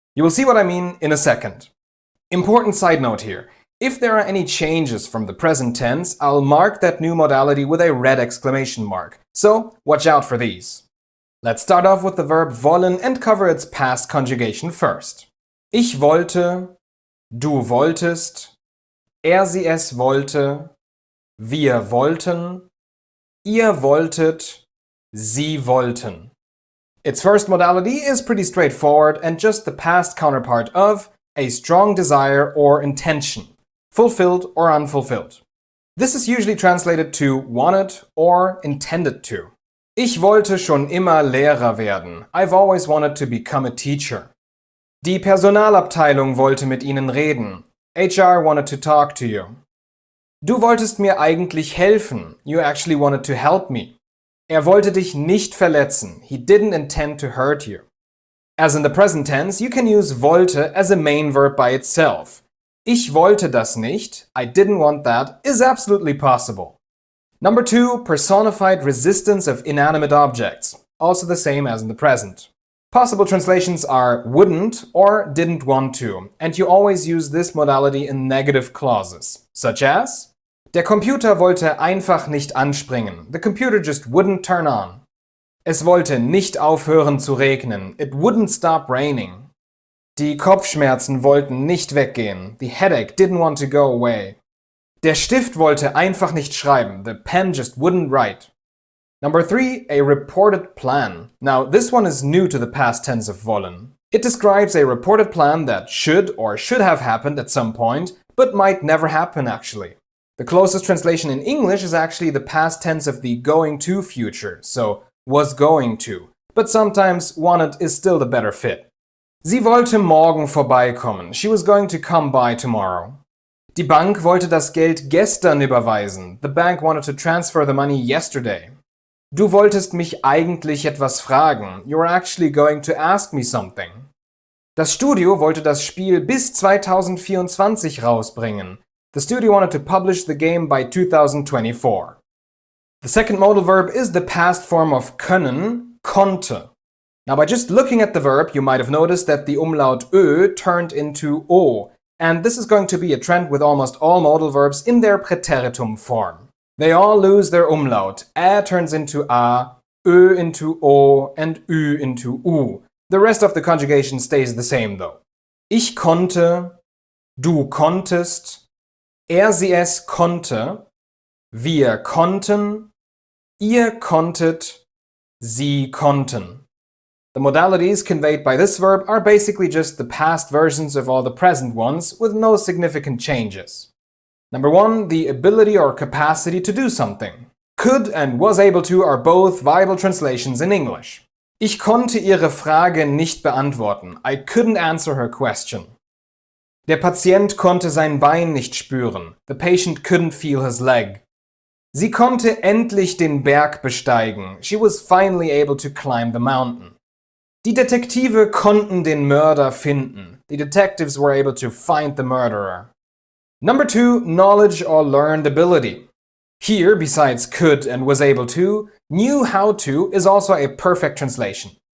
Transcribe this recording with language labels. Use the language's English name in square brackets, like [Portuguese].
[English] You will see what I mean in a second. Important side note here. If there are any changes from the present tense, I'll mark that new modality with a red exclamation mark. So watch out for these. Let's start off with the verb wollen and cover its past conjugation first. [German] Ich wollte, du wolltest, sie es wollte, wir wollten, ihr wolltet, sie wollten. [English] Its first modality is pretty straightforward and just the past counterpart of a strong desire or intention, fulfilled or unfulfilled. This is usually translated to wanted or intended to. [German] Ich wollte schon immer Lehrer werden. [English] I've always wanted to become a teacher. [German] Die Personalabteilung wollte mit Ihnen reden. [English] HR wanted to talk to you. [German] Du wolltest mir eigentlich helfen. [English] You actually wanted to help me. [German] Wollte dich nicht verletzen. [English] He didn't intend to hurt you. As in the present tense, you can use wollte as a main verb by itself. [German] Ich wollte das nicht, [English] I didn't want that, is absolutely possible. Number 2, personified resistance of inanimate objects, also the same as in the present. Possible translations are wouldn't or didn't want to, and you always use this modality in negative clauses, such as [German] Der Computer wollte einfach nicht anspringen. [English] The computer just wouldn't turn on. [German] Es wollte nicht aufhören zu regnen. [English] It wouldn't stop raining. [German] Die Kopfschmerzen wollten nicht weggehen. [English] The headache didn't want to go away. [German] Der Stift wollte einfach nicht schreiben. [English] The pen just wouldn't write. Number 3, a reported plan. Now, this one is new to the past tense of wollen. It describes a reported plan that should or should have happened at some point, but might never happen actually. The closest translation in English is actually the past tense of the going to future, so was going to, but sometimes wanted is still the better fit. [German] Sie wollte morgen vorbeikommen. [English] She was going to come by tomorrow. [German] Die Bank wollte das Geld gestern überweisen. [English] The bank wanted to transfer the money yesterday. [German] Du wolltest mich eigentlich etwas fragen. [English] You were actually going to ask me something. [German] Das Studio wollte das Spiel bis 2024 rausbringen. [English] The studio wanted to publish the game by 2024. The second modal verb is the past form of können, konnte. Now by just looking at the verb, you might have noticed that the umlaut ö turned into o, and this is going to be a trend with almost all modal verbs in their Präteritum form. They all lose their umlaut. Ä turns into a, ö into o, and ü into u. The rest of the conjugation stays the same though. [German] Ich konnte, du konntest, sie es konnte, wir konnten, ihr konntet, sie konnten. [English] The modalities conveyed by this verb are basically just the past versions of all the present ones with no significant changes. Number 1, the ability or capacity to do something. Could and was able to are both viable translations in English. [German] Ich konnte ihre Frage nicht beantworten. [English] I couldn't answer her question. [German] Der Patient konnte sein Bein nicht spüren. [English] The patient couldn't feel his leg. [German] Sie konnte endlich den Berg besteigen. [English] She was finally able to climb the mountain. [German] Die Detektive konnten den Mörder finden. [English] The detectives were able to find the murderer. Number 2, knowledge or learned ability. Here, besides could and was able to, knew how to is also a perfect translation.